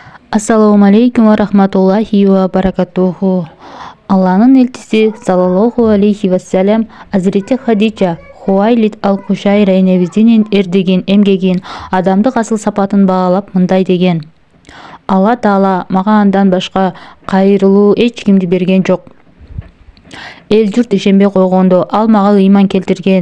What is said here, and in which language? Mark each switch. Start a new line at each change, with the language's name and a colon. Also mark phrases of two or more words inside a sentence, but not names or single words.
Arabic: السلام عليكم ورحمة الله وبركاته.
Kyrgyz: Алланың элчиси
Arabic: صلى الله عليه وسلم
Kyrgyz: Азирети Хадижа Хуайлид ал-Кушайра энебиздин эрдеген эмгегин адамдык асыл сапатын баалап мындай деген: Алла Таала мага андан башка кайрылуу эч кимди берген жок. Эл журт ишенбей койгондо ал мага ыйман келтирген.